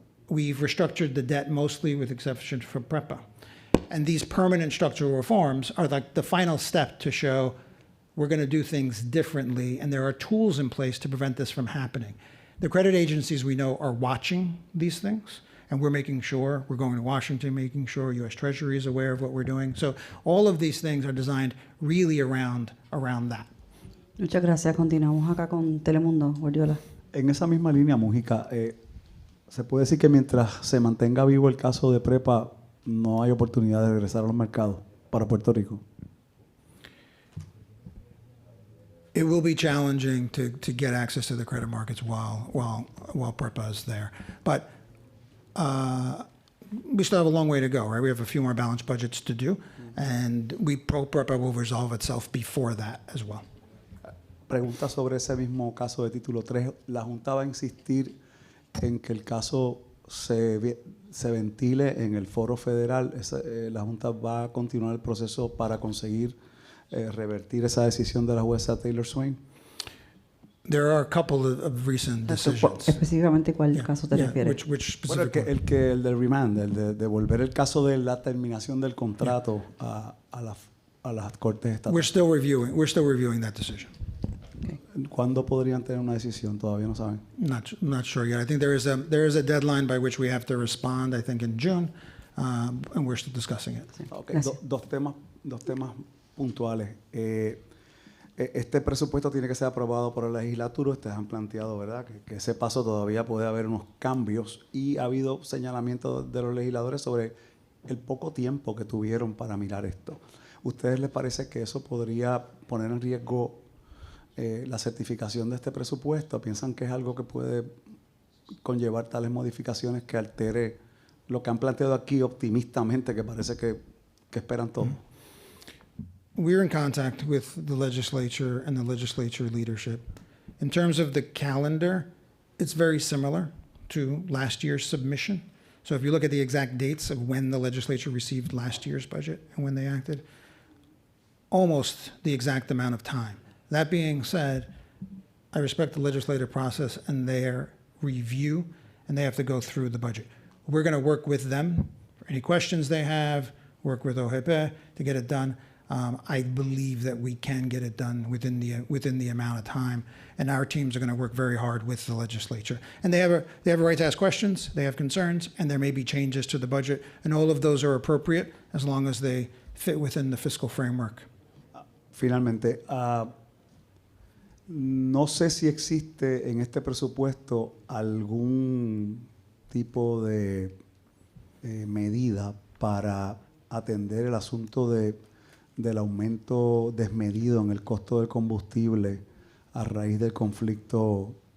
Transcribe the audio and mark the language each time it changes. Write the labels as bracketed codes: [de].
[en] We've restructured the debt mostly with exception for PREPA. And these permanent structural reforms are like the final step to show we're going to do things differently, and there are tools in place to prevent this from happening. The credit agencies we know are watching these things, and we're making sure, we're going to Washington, making sure U.S. Treasury is aware of what we're doing. So all of these things are designed really around that. [es] Muchas gracias. Continuamos acá con Telemundo. Guardiola. En esa misma línea, Mujica, se puede decir que mientras se mantenga vivo el caso de PREPA, no hay oportunidad de regresar a los mercados para Puerto Rico. [en] It will be challenging to get access to the credit markets while PREPA is there. But we still have a long way to go, right? We have a few more balanced budgets to do, and PREPA will resolve itself before that as well. [es] Pregunta sobre ese mismo caso de título 3. ¿La Junta va a insistir en que el caso se ventile en el foro federal? ¿La Junta va a continuar el proceso para conseguir revertir esa decisión de la jueza Taylor Swain? [en] There are a couple of recent decisions. [es] Específicamente, ¿cuál caso te refieres? Bueno, el del remand, el de devolver el caso de la terminación del contrato a las cortes estatales. [en] We're still reviewing that decision. [es] ¿Cuándo podrían tener una decisión? Todavía no saben. [en] Not sure yet. I think there is a deadline by which we have to respond, I think in June, and we're still discussing it. [es] Okay. Dos temas puntuales. Este presupuesto tiene que ser aprobado por la legislatura. Ustedes han planteado, ¿verdad?, que ese paso todavía puede haber unos cambios, y ha habido señalamientos de los legisladores sobre el poco tiempo que tuvieron para mirar esto. ¿Ustedes les parece que eso podría poner en riesgo la certificación de este presupuesto? ¿Piensan que es algo que puede conllevar tales modificaciones que altere lo que han planteado aquí optimistamente, que parece que esperan todo? [en] We're in contact with the legislature and the legislature leadership. In terms of the calendar, it's very similar to last year's submission. So if you look at the exact dates of when the legislature received last year's budget and when they acted, almost the exact amount of time. That being said, I respect the legislative process and their review, and they have to go through the budget. We're going to work with them for any questions they have, work with OJP to get it done. I believe that we can get it done within the amount of time, and our teams are going to work very hard with the legislature. And they have a right to ask questions, they have concerns, and there may be changes to the budget, and all of those are appropriate as long as they fit within the fiscal framework. [es] Finalmente, no sé si existe en este presupuesto algún tipo de medida para atender el asunto del aumento desmedido en el costo del combustible a raíz del conflicto